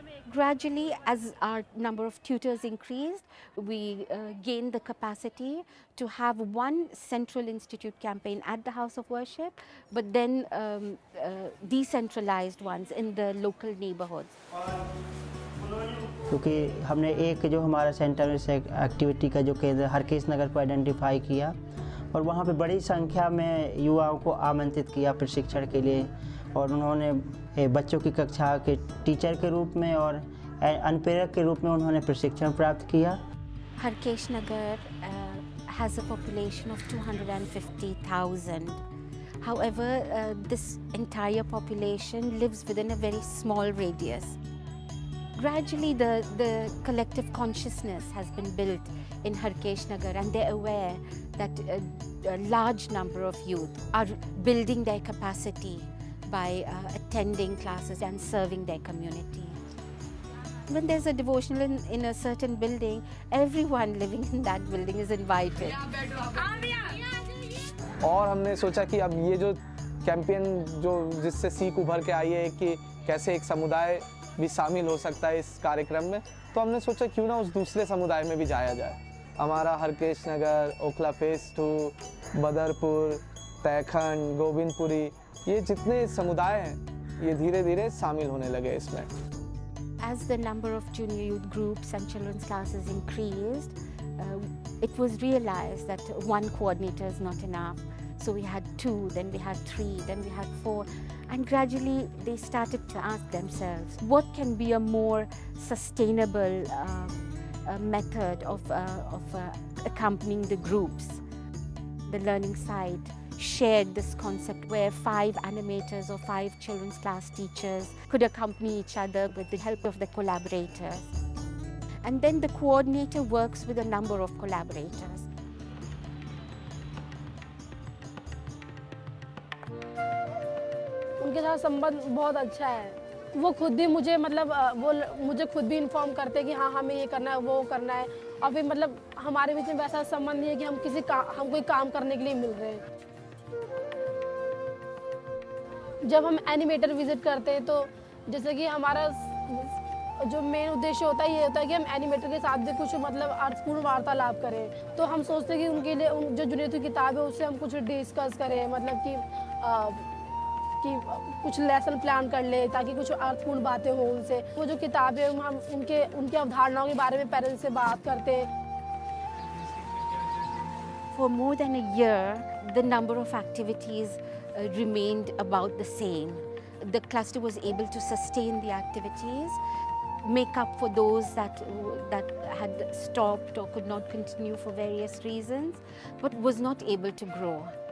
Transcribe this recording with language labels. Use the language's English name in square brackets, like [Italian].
[English] Gradually, as our number of tutors increased, we gained the capacity to have one central institute campaign at the house of worship, but then decentralized ones in the local neighborhoods. [Hindi] क्योंकि हमने एक जो हमारा centre से activity का जो केंद्र हरकेश नगर को आइडेंटिफाई किया और वहाँ पे बड़ी संख्या में युवाओं को आमंत्रित किया प्रशिक्षण के लिए, और उन्होंने बच्चों की कक्षा के टीचर के रूप में और अनुप्रेरक के रूप में उन्होंने प्रशिक्षण प्राप्त किया। [English] Harkesh Nagar has a population of 250,000. However, this entire population lives within a very small radius. Gradually, the collective consciousness has been built in Harkesh Nagar, and they're aware that a large number of youth are building their capacity by attending classes and serving their community. When there's a devotional in a certain building, everyone living in that building is invited. [Hindi] और हमने सोचा कि अब ये जो campaign जो जिससे सीख उभर के आई है कि कैसे एक समुदाय भी शामिल हो सकता है इस कार्यक्रम में, तो हमने सोचा क्यों ना उस दूसरे समुदाय में भी जाया जाए। हमारा हरकेश नगर, ओखला फेस 2, बदरपुर, तैखंड, गोविंदपुरी, ये जितने समुदाय हैं ये धीरे धीरे शामिल होने लगे इसमें। [English] As the number of junior youth groups and children's classes increased, it was realized that one coordinator is not enough. So we had 2, then we had 3, then we had 4, and gradually they started to ask themselves, what can be a more sustainable method of accompanying the groups? The learning site shared this concept where 5 animators or 5 children's class teachers could accompany each other with the help of the collaborators. And then the coordinator works with a number of collaborators. [Hindi] उनके साथ संबंध बहुत अच्छा है। वो खुद भी मुझे वो मुझे खुद भी इन्फॉर्म करते हैं कि हाँ हमें ये करना है, वो करना है, और फिर हमारे बीच में वैसा संबंध नहीं है कि हम कोई काम करने के लिए मिल रहे हैं। जब हम एनिमेटर विजिट करते हैं तो जैसे कि हमारा जो मेन उद्देश्य होता है ये होता है कि हम एनिमेटर के साथ भी कुछ अर्थपूर्ण वार्तालाप करें। तो हम सोचते हैं कि उनके लिए जो जुनियर की किताब है उससे हम कुछ डिस्कस करें, कि कुछ लेसन प्लान कर ले ताकि कुछ अर्थपूर्ण बातें हो उनसे। वो जो किताब है हम उनके अवधारणाओं के बारे में पेरेंट्स से बात करते हैं। [English] For more than a year, the number of activities remained about the same. The cluster was able to sustain the activities, make up for those that had stopped or could not continue for various reasons, but was not able to grow.